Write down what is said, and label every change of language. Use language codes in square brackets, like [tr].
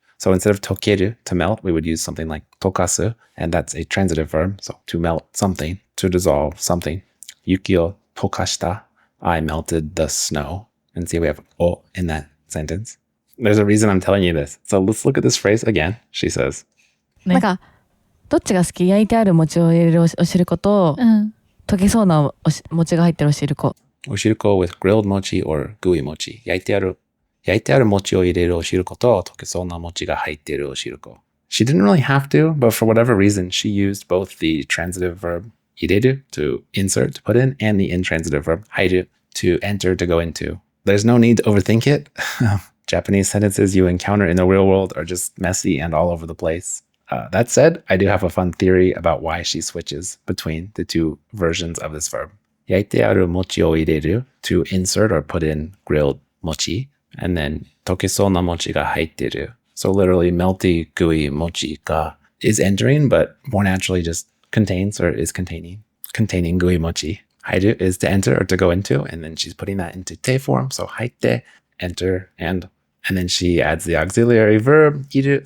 [en] So instead of tokeru, to melt, we would use something like tokasu, and that's a transitive verb. So to melt something, to dissolve something. [ja] Yuki o tokashita, [en] I melted the snow. And see, we have o in that sentence. There's a reason I'm telling you this. So let's look at this phrase again. She says, [ja] なんか、どっちが好き？焼いてある餅を入れるお汁粉と、溶けそうな餅が入ってるお汁粉。 [en] Oshiruko with grilled mochi or gooey mochi. [ja] 焼いてある餅を入れるお汁粉と溶けそうな餅が入ってるお汁粉. [en] She didn't really have to, but for whatever reason, she used both the transitive verb ireru, to insert, to put in, and the intransitive verb hairu, to enter, to go into. There's no need to overthink it. Japanese sentences you encounter in the real world are just messy and all over the place. That said, I do have a fun theory about why she switches between the two versions of this verb. [ja] 焼いてある餅を入れる, [en] to insert or put in grilled mochi, And then [ja] 溶けそうな餅が入ってる. [en] So literally melty, gooey mochi ga is entering, but more naturally just contains or is containing gooey mochi. Hairu is to enter or to go into, and then she's putting that into te form. So haite, enter, and then she adds the auxiliary verb iru.